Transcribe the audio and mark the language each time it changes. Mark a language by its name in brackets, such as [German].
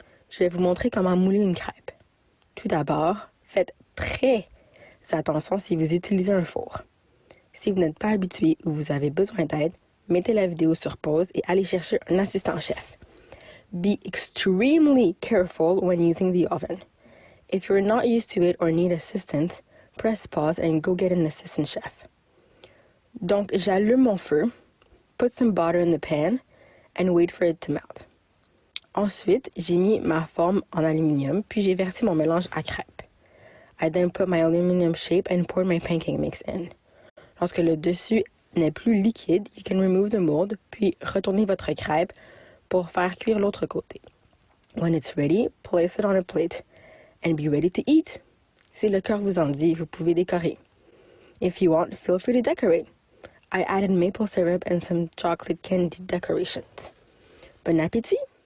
[French] Je vais vous montrer comment mouler une crêpe. Tout d'abord, faites très attention si vous utilisez un four. Si vous n'êtes pas habitué ou vous avez besoin d'aide, mettez la vidéo sur pause et allez chercher un assistant chef. [English] Be extremely careful when using the oven. If you're not used to it or need assistance, press pause and go get an assistant chef. [French] Donc, j'allume mon feu, [English] put some butter in the pan, and wait for it to melt. [French] Ensuite, j'ai mis ma forme en aluminium, puis j'ai versé mon mélange à crêpes. [English] I then put my aluminum shape and poured my pancake mix in. [French] Lorsque le dessus n'est plus liquide, [English] you can remove the mold, [French] puis retournez votre crêpe pour faire cuire l'autre côté. [English] When it's ready, place it on a plate and be ready to eat. [French] Si le cœur vous en dit, vous pouvez décorer. [English] If you want, feel free to decorate. I added maple syrup and some chocolate candy decorations. Bon appétit!